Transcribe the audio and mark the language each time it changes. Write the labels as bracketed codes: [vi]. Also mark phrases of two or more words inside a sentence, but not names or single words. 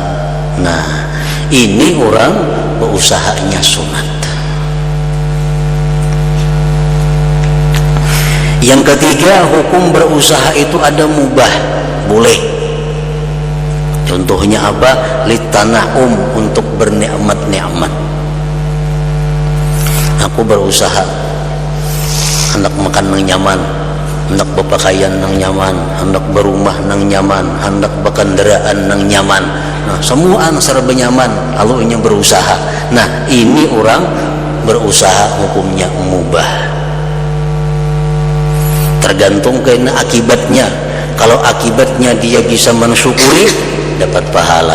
[id] Nah, ini orang berusahanya sunat. Yang ketiga, hukum berusaha itu ada mubah, boleh. Contohnya apa? Litana'um, untuk bernikmat-nikmat. Aku berusaha hendak makan nang nyaman, hendak berpakaian nang nyaman, hendak berumah nang nyaman, hendak berkendaraan nang nyaman. Nah, semua serba nyaman, lalu ini berusaha. Nah, ini orang berusaha hukumnya mubah. Tergantung karena akibatnya. Kalau akibatnya dia bisa mensyukuri, dapat pahala.